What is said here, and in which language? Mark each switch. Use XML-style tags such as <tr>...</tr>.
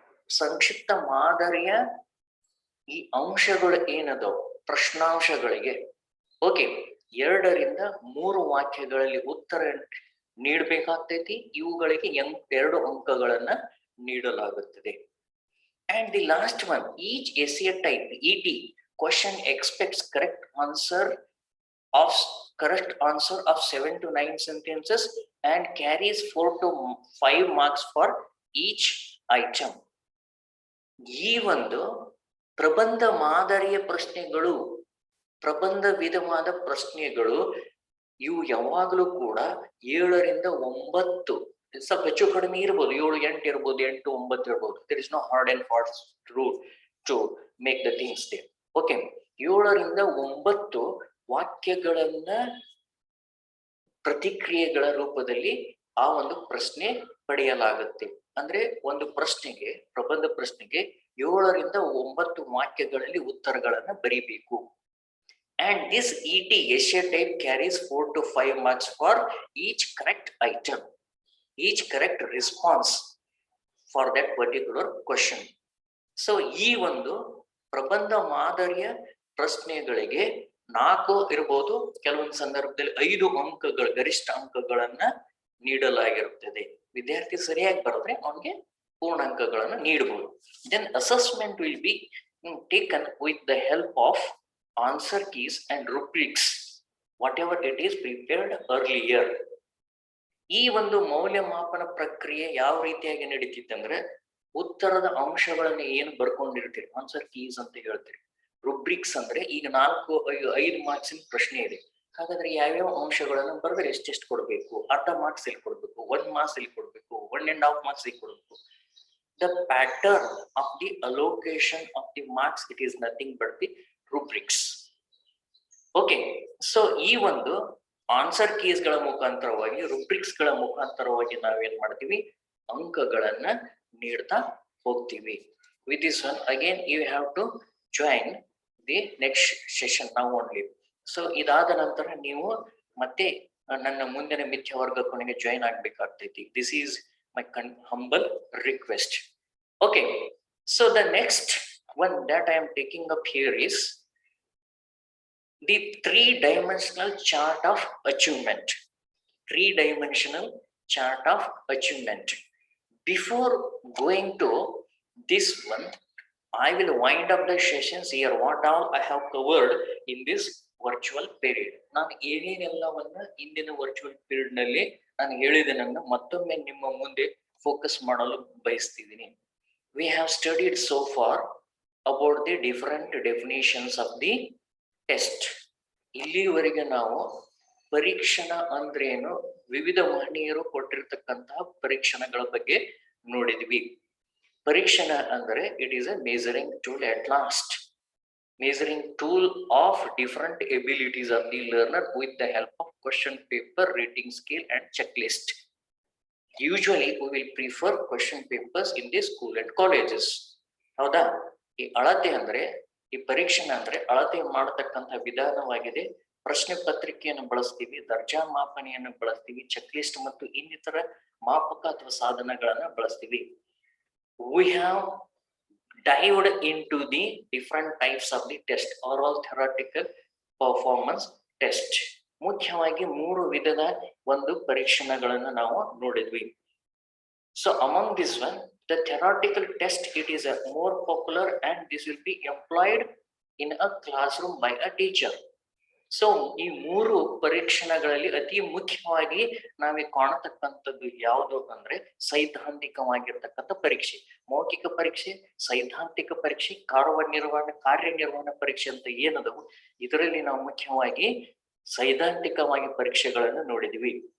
<kn>ಸಂಕ್ಷಿಪ್ತ ಮಾದರಿಯ ಈ ಅಂಶಗಳು ಏನದೋ ಪ್ರಶ್ನಾಂಶಗಳಿಗೆ, ಓಕೆ, 2 ರಿಂದ 3 ವಾಕ್ಯಗಳಲ್ಲಿ ಉತ್ತರ ನೀಡಬೇಕಾಗ್ತೈತಿ. ಇವುಗಳಿಗೆ 2 ಅಂಕಗಳನ್ನ ನೀಡಲಾಗುತ್ತದೆ.</kn> <en>And the last one, each essay type ET question expects correct answer of correct answer of 7 to 9 sentences and carries 4 to 5 marks for each item.</en> <kn>ಈ ಒಂದು ಪ್ರಬಂಧ ಮಾದರಿಯ ಪ್ರಶ್ನೆಗಳು, ಪ್ರಬಂಧ ವಿಧವಾದ ಪ್ರಶ್ನೆಗಳು ಇವು ಯಾವಾಗಲೂ ಕೂಡ 7ರಿಂದ 9, ಸ್ವಲ್ಪ ಹೆಚ್ಚು ಕಡಿಮೆ ಇರ್ಬೋದು, 7, 8 ಇರ್ಬೋದು, 8, 9 ಇರ್ಬೋದು.</kn> <en>there is no hard and fast rule to make the things there.</en> <kn>Okay, 7ರಿಂದ 9 ವಾಕ್ಯಗಳನ್ನ ಪ್ರತಿಕ್ರಿಯೆಗಳ ರೂಪದಲ್ಲಿ ಆ ಒಂದು ಪ್ರಶ್ನೆ ಪಡೆಯಲಾಗುತ್ತೆ. ಅಂದ್ರೆ ಒಂದು ಪ್ರಶ್ನೆಗೆ, ಪ್ರಬಂಧ ಪ್ರಶ್ನೆಗೆ 7ರಿಂದ 9 ವಾಕ್ಯಗಳಲ್ಲಿ ಉತ್ತರಗಳನ್ನ ಬರೀಬೇಕು.</kn> <en>And this ET essay type carries 4 to 5 marks for each correct item, each correct response for that particular question.</en> <kn>So ಈ ಒಂದು ಪ್ರಬಂಧ ಮಾದರಿಯ ಪ್ರಶ್ನೆಗಳಿಗೆ 4 ಇರಬಹುದು, ಕೆಲವೊಂದು ಸಂದರ್ಭದಲ್ಲಿ 5 ಅಂಕಗಳು, ಗರಿಷ್ಠ ಅಂಕಗಳನ್ನ ನೀಡಲಾಗಿರುತ್ತದೆ. ವಿದ್ಯಾರ್ಥಿ ಸರಿಯಾಗಿ ಬರೆದ್ರೆ ಅವನಿಗೆ ಪೂರ್ಣ ಅಂಕಗಳನ್ನು ನೀಡಬಹುದು.</kn> <en>Then assessment will be taken with the help of answer keys and rubrics, whatever it is prepared earlier.</en> <kn>ಈ ಒಂದು ಮೌಲ್ಯಮಾಪನ ಪ್ರಕ್ರಿಯೆ ಯಾವ ರೀತಿಯಾಗಿ ನಡೀತಿತ್ತಂದ್ರೆ, ಉತ್ತರದ ಅಂಶಗಳನ್ನು ಏನು ಬರ್ಕೊಂಡಿರ್ತೀರಿ, ಆನ್ಸರ್ ಕೀಸ್ ಅಂತ ಹೇಳ್ತೀರಿ. ರುಬ್ರಿಕ್ಸ್ ಅಂದ್ರೆ ಈಗ 4-5 ಮಾರ್ಕ್ಸಿನ ಪ್ರಶ್ನೆ ಇದೆ, ಹಾಗಾದ್ರೆ ಯಾವ್ಯಾವ ಅಂಶಗಳನ್ನು ಬರೆದ್ರೆ ಎಷ್ಟೆಷ್ಟು ಕೊಡ್ಬೇಕು, ಅರ್ಧ ಮಾರ್ಕ್ಸ್ ಇಲ್ಲಿ ಕೊಡ್ಬೇಕು, 1 ಮಾರ್ಕ್ಸ್ ಇಲ್ಲಿ ಕೊಡ್ಬೇಕು, 1.5 ಮಾರ್ಕ್ಸ್ ಇಲ್ಲಿ ಕೊಡ್ಬೇಕು.</kn> <en>The pattern of the allocation of the marks, it is nothing but the rubrics.</en> <kn>Okay, so ಈ ಒಂದು ಆನ್ಸರ್ ಕೀಸ್ ಗಳ ಮುಖಾಂತರವಾಗಿ, ರುಬ್ರಿಕ್ಸ್ ಗಳ ಮುಖಾಂತರವಾಗಿ ನಾವೇನ್ ಮಾಡ್ತೀವಿ, ಅಂಕಗಳನ್ನ ನೀಡ್ತಾ ಹೋಗ್ತೀವಿ.</kn> <en>With this one again you have to join the next session now only.</en> <kn>So ಇದಾದ ನಂತರ ನೀವು ಮತ್ತೆ ನನ್ನ ಮುಂದಿನ ಮಿಥ್ಯ ವರ್ಗ ಕೊನೆಗೆ join ಆಗ್ಬೇಕಾಗ್ತೈತಿ.</kn> <en>This is my humble request. Okay, so the next one that I am taking up here is the 3-dimensional chart of achievement. 3-dimensional chart of achievement. Before going to this one, I will wind up the sessions here, what all I have covered in this virtual period.</en> <kn>ನಾನು ಏನೇನೆಲ್ಲವನ್ನ ಇಂದಿನ virtual period ನಲ್ಲಿ ನಾನು ಹೇಳಿದೆನನ್ನ ಮತ್ತೊಮ್ಮೆ ನಿಮ್ಮ ಮುಂದೆ focus ಮಾಡಲು ಬಯಸ್ತಿದ್ದೀನಿ.</kn> <en>We have studied so far about the different definitions of the test.</en> <kn>ಇಲ್ಲಿವರೆಗೆ ನಾವು ಪರೀಕ್ಷಣ ಅಂದ್ರೇನು, ವಿವಿಧ ಮಹನೀಯರು ಕೊಟ್ಟಿರ್ತಕ್ಕಂತಹ ಪರೀಕ್ಷಣಗಳ ಬಗ್ಗೆ ನೋಡಿದ್ವಿ. ಪರೀಕ್ಷಣ ಅಂದ್ರೆ</kn> <en>It is a measuring tool, at last measuring tool of different abilities of the learner with the help of question paper, rating scale and checklist. Usually we will prefer question papers in the school and colleges.</en> <kn>ಹೌದಾ? ಈ ಅಳತೆ ಅಂದ್ರೆ, ಈ ಪರೀಕ್ಷಣ ಅಂದ್ರೆ ಅಳತೆ ಮಾಡತಕ್ಕಂತಹ ವಿಧಾನವಾಗಿದೆ. ಪ್ರಶ್ನೆ ಪತ್ರಿಕೆಯನ್ನು ಬಳಸ್ತೀವಿ, ದರ್ಜಾ ಮಾಪನೆಯನ್ನು ಬಳಸ್ತೀವಿ, ಚೆಕ್ ಲಿಸ್ಟ್ ಮತ್ತು ಇನ್ನಿತರ ಮಾಪಕ ಅಥವಾ ಸಾಧನಗಳನ್ನ ಬಳಸ್ತೀವಿ.</kn> <en>We have dived into the different types of the test, oral, theoretical, performance test.</en> <kn>ಮುಖ್ಯವಾಗಿ 3 ವಿಧದ ಒಂದು ಪರೀಕ್ಷಣಗಳನ್ನು ನಾವು ನೋಡಿದ್ವಿ.</kn> <en>So among this one, the theoretical test, it is a more popular and this will be employed in a classroom by a teacher.</en> <kn>So ಈ 3 ಪರೀಕ್ಷಣಗಳಲ್ಲಿ ಅತಿ ಮುಖ್ಯವಾಗಿ ನಾವೇ ಕಾಣತಕ್ಕಂಥದ್ದು ಯಾವುದು ಅಂದ್ರೆ ಸೈದ್ಧಾಂತಿಕವಾಗಿರ್ತಕ್ಕಂಥ ಪರೀಕ್ಷೆ, ಮೌಖಿಕ ಪರೀಕ್ಷೆ, ಸೈದ್ಧಾಂತಿಕ ಪರೀಕ್ಷೆ, ಕಾರ್ಯನಿರ್ವಹಣಾ ಪರೀಕ್ಷೆ ಅಂತ ಏನದವು, ಇದರಲ್ಲಿ ನಾವು ಮುಖ್ಯವಾಗಿ ಸೈದ್ಧಾಂತಿಕವಾಗಿ ಪರೀಕ್ಷೆಗಳನ್ನು ನೋಡಿದ್ವಿ.</kn>